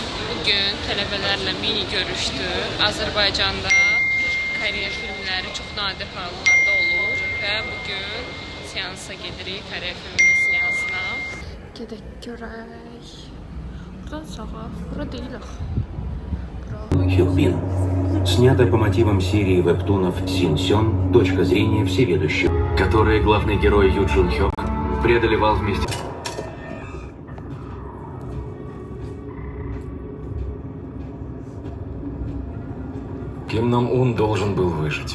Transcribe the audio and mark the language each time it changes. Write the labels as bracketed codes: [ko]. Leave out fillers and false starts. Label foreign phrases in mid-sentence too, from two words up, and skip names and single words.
[az] Bugün tələbələrlə mini görüşdük. Azərbaycanda Koreya filmləri çox nadir hallarda olur və bugün seansa gedirik, Koreya filminin seansına. Gedək görək. Buradan sağa, bura deyil axı. [ru] Хёкбин. Снято по мотивам серии вебтунов Син-Сён «Точка зрения всеведущего», которые главный герой Ю Джун Хёк преодолевал вместе. Ким Нам Ун должен был выжить.